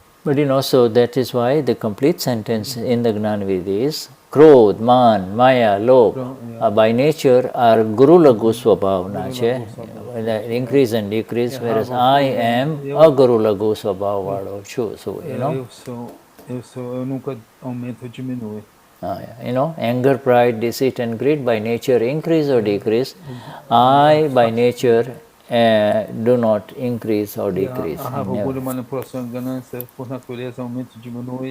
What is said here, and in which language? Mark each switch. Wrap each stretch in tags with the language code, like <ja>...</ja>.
<en>But so that is why the complete sentence in the Gnana-Vidhi is Krodh, Man, Maya, Lobh by nature are Guru Lagu Swabhavna, increase and decrease, whereas I am a</en> <gu>Guru Lagu Swabhav Vado.</gu> <en>So,</en> <pt>Eu nunca aumento ou diminuo.</pt> <en>Anger, pride, deceit and greed by nature increase or decrease. I by nature do not increase or decrease.</en> <pt>Orgulho, manipulação e ganância, por natureza, aumenta e diminui.</pt>